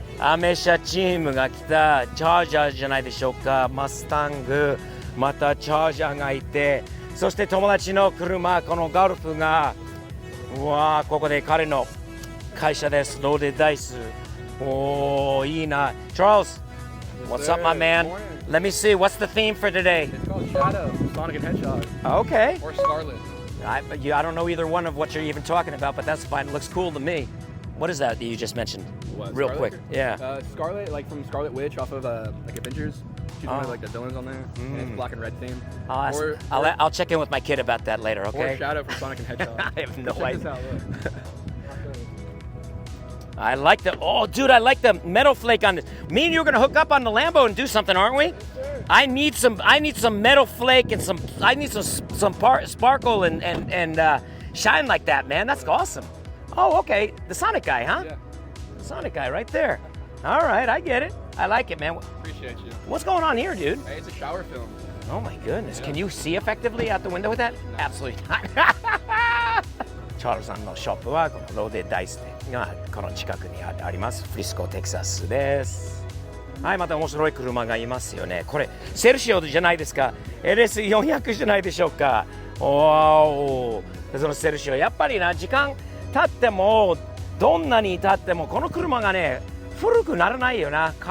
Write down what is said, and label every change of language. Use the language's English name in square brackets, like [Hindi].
[Japanese] アメ車チームが来たチャージャーじゃないでしょうか。マスタング、またチャージャーがいて、そして友達の車、このガルフが、うわー、ここで彼の会社です。ローデダイス。おー、いいな。 [English] チャールズ、What's up, my man? Let me see. What's the theme for today? It's called Shadow, Sonic and Hedgehog, Okay. or Scarlet. I don't know either one of what you're even talking about, but that's fine. It looks cool to me. What is that you just mentioned? What, Real Scarlet? quick. Yeah. Scarlet, like from Scarlet Witch off of like Avengers. She's one of like the villains on there. And it's black and red theme. I'll check in with my kid about that later, Or okay? Shadow from Sonic and Hedgehog. I have no Check this idea. out, look. I like the. Oh, dude, I like the metal flake on this. Me and you are gonna hook up on the Lambo and do something, aren't we? I need some metal flake and some. I need some sparkle and shine like that, man. That's awesome. Oh, okay. The Sonic guy, huh? Yeah, Sonic guy, right there. All right, I get it. I like it, man. appreciate you. What's going on here, dude? Hey, it's a shower film. Oh my goodness. Can you see effectively out the window with that? Absolutely not. [Japanese] チャールズさんのショップはこのローデダイスがこの近くにあります。フリスコ、テキサスです。はい、また面白い車がいますよね。これセルシオじゃないですか。 LS400 じゃないでしょうか。おー、そのセルシオやっぱりな、時間経ってもどんなに経ってもこの車がね古くならないよな。